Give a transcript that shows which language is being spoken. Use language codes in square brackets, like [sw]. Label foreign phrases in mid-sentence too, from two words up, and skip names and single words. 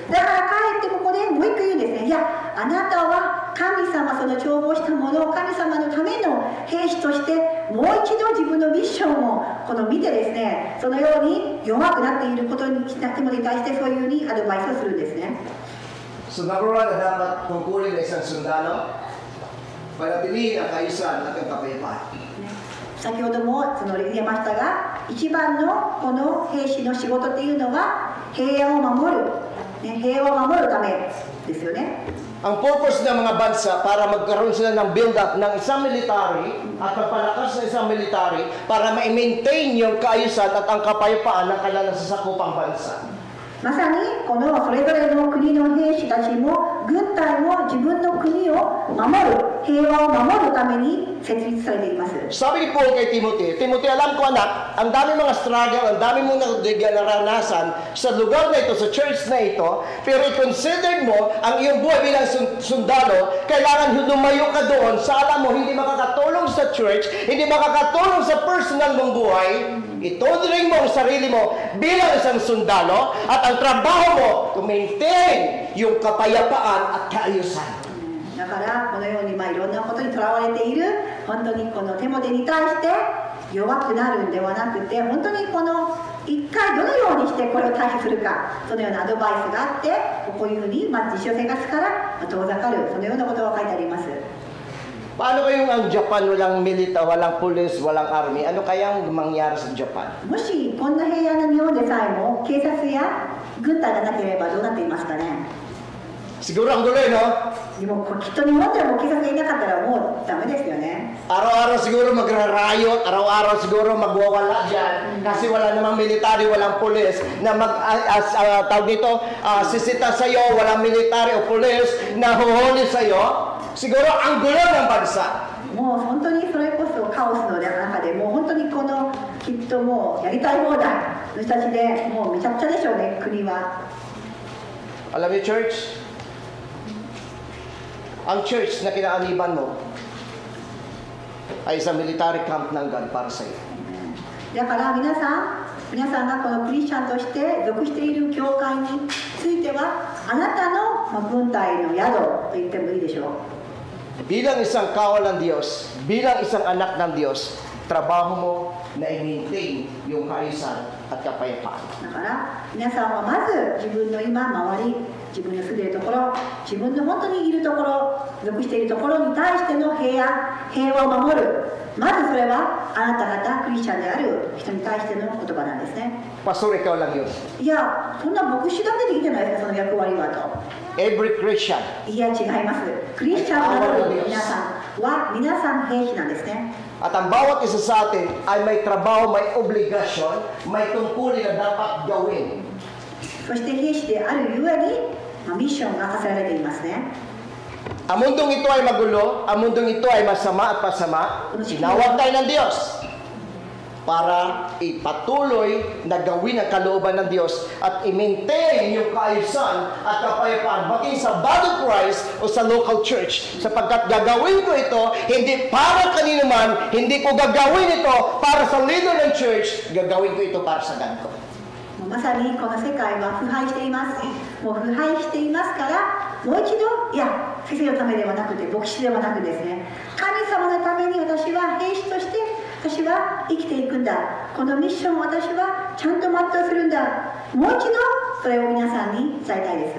[ja] だからかえってここでもう一回言うんですね。いや、あなたは神様、その調合したものを神様のための兵士としてもう一度自分のミッションを見てですね、そのように弱くなっていることにテモテに対してそういうふうにアドバイスをするんですね。 [tl] So [en] number one [tl] na dapat tungkulin ng isang sundalo, panatilihin ang kaayusan at ang kapayapaan. [ja] 先ほども言えましたが、一番のこの兵士の仕事っていうのは平安を守る、平和を守るためですよね。 [tl] Ang purpose ng mga bansa para magkaroon sila ng build-up ng isang military at pagpalakas ng isang military para ma-maintain yung kaayusan at ang kapayapaan ng kanilang nasasakupang bansa. [ja] まさにこのそれぞれの国の兵士たちも軍隊も自分の国を守る、平和を守るために設立されています。 [tl] Sabi ni Paul kay Timothy, Timothy, alam ko anak, ang dami mga struggle, ang dami mong naranasan sa lugar na ito, sa church na ito, pero i-consider mo ang iyong buhay bilang sundalo, kailangan lumayo ka doon sa alam mo, hindi makakatulong sa church, hindi makakatulong sa personal mong buhay, ituturing mo ang sarili mo bilang isang sundalo, at ang trabaho mo [en] to maintain [tl] yung kapayapaan at kaayusan. [ja] だからこのようにいろんなことにとらわれている本当にこのテモテに対して弱くなるんではなくて、本当にこの一回どのようにしてこれを対処するか、そのようなアドバイスがあって、こういうふうに日常生活から遠ざかる、そのようなことが書いてあります。 [tl] Paano kayong ang Japan walang milita, walang police, walang army? Ano kayang mangyari sa Japan? [ja] もしこんな平安な日本でさえも警察や軍隊がなければどうなっていますかね。 [tl] Siguro ang gulo, no? [ja] でもきっと日本でも警察がいなかったらもうダメですよね。 [tl] Araw-araw siguro magrarayot, araw-araw siguro magwawala dyan kasi wala namang military, walang police na tawag dito, sisita sa'yo, walang military o police na huhuli sa'yo. Siguro ang gulo ng bansa. [ja] もう本当にそれこそカオスの中でもう本当にこのきっともうやりたい放題の人たちでもうめちゃくちゃでしょうね、国は。 [tl] Alam niyo, church, ang church na kinaaniban mo ay isang [en] military camp [tl] ng God para sa iyo. [ja] だから皆さんがこのクリスチャンとして属している教会についてはあなたの軍隊の宿と言ってもいいでしょう。 [tl] Bilang isang kawal ng Diyos, bilang isang anak ng Diyos, trabaho mo na i-maintain yung kaayusan at kapayapaan. [ja] だから皆さんはまず自分の今周り、自分の住んでいるところ、自分の本当にいるところ、属しているところに対しての平和を守る。まずそれはあなた方クリスチャンである人に対しての言葉なんですね。 [tl] Pastor, ikaw lang yun. [ja] いや、そんな牧師だけでいいんじゃないですか、その役割はと。 [en] Every Christian. [ja] いや、違います。クリスチャンなる皆さんは皆さん兵士なんですね。 [tl] At ang bawat isa sa atin ay may trabaho, may obligasyon, may tungkulin na dapat gawin. [ja] そして兵士であるゆえに、ミッションが課せられていますね。 [tl] Ang mundong ito ay magulo, ang mundong ito ay masama at pasama. Tinawag tayo ng Diyos para ipatuloy na gawin ang kalooban ng Diyos at i-maintain yung kaayusan at kapayapaan maging sa [en] body of Christ [tl] o sa [en] local church. [tl] Sapagkat gagawin ko ito hindi para kanino man, hindi ko gagawin ito para sa leader ng church, gagawin ko ito para sa God ko. [ja] まさにこの世界は腐敗しています。もう腐敗していますから、もう一度、いや、先生のためではなくて、牧師ではなくですね、神様のために私は兵士として、私は生きていくんだ。このミッションを私はちゃんと全うするんだ。もう一度、それを皆さんに伝えたいです。